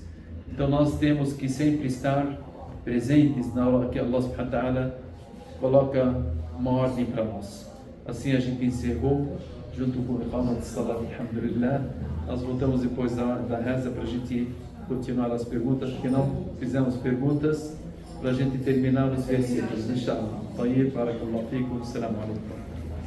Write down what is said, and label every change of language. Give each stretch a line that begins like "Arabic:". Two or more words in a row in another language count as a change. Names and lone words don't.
Portuguese: Então nós temos que sempre estar presentes na hora que
Arabic: الله سبحانه وتعالى
Portuguese: coloca uma ordem para nós. Assim a gente encerrou junto com o Iqama de Salat, alhamdulillah. Nós voltamos depois da reza para a gente continuar as perguntas, porque não fizemos perguntas para a gente terminar os versículos, inshallah.
Arabic: طيب، بارك الله فيكم، السلام عليكم.